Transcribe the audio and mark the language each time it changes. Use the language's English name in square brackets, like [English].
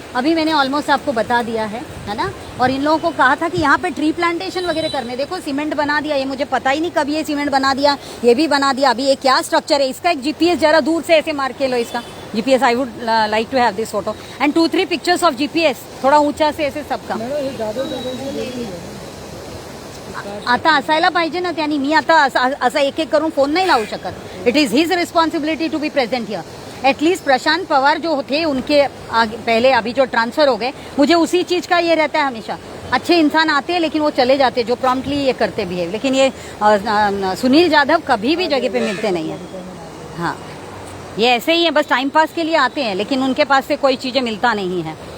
[Hindi] अभी मैंने ऑलमोस्ट आपको बता दिया है ना। और इन लोगों को कहा था कि यहाँ पे ट्री प्लांटेशन वगैरह करने, देखो सीमेंट बना दिया, ये मुझे पता ही नहीं कब ये सीमेंट बना दिया, ये भी बना दिया। अभी ये क्या स्ट्रक्चर है इसका? एक जीपीएस जरा दूर से ऐसे मार के लो इसका GPS. [English] I would like to have this photo and 2-3 pictures of GPS, [Hindi] थोड़ा ऊंचा से ऐसे सबका। [Marathi] आता असायला पाहिजे ना त्यांनी. मी आता असं एक एक करून फोन नाही लावू शकत. [English] It is his responsibility to be present here. [Hindi] At least Prashant Pawar जो थे उनके पहले अभी जो ट्रांसफर हो गए, मुझे उसी चीज का ये रहता है हमेशा. अच्छे इंसान आते हैं लेकिन वो चले जाते हैं जो प्रॉम्प्टली ये करते भी है. लेकिन ये सुनील जाधव कभी भी जगह पे मिलते नहीं है. हाँ, ये ऐसे ही है, बस टाइम पास के लिए आते हैं लेकिन उनके पास से कोई चीज़ें मिलता नहीं है.